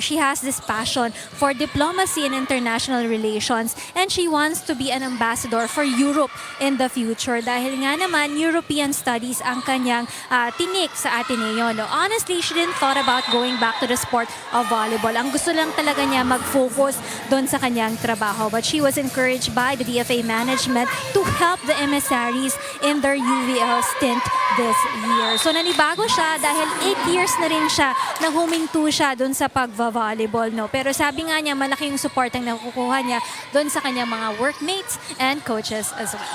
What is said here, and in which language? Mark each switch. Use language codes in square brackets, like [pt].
[en] She has this passion for diplomacy and international relations, and she wants to be an ambassador for Europe in the future [tl] dahil nga naman European studies ang kanyang tinik sa Ateneo. [en] No? Honestly, she didn't thought about going back to the sport of volleyball. [tl] Ang gusto lang talaga niya mag-focus doon sa kanyang trabaho. [en] But she was encouraged by the DFA management to help the Emissaries in their UVL stint this year. [tl] So nanibago siya dahil 8 years na rin siya na huminto siya doon sa pag-volleyball. No? Pero sabi nga niya, malaki yung support ang nakukuha niya doon sa kanyang mga [en] workmates and coaches as well.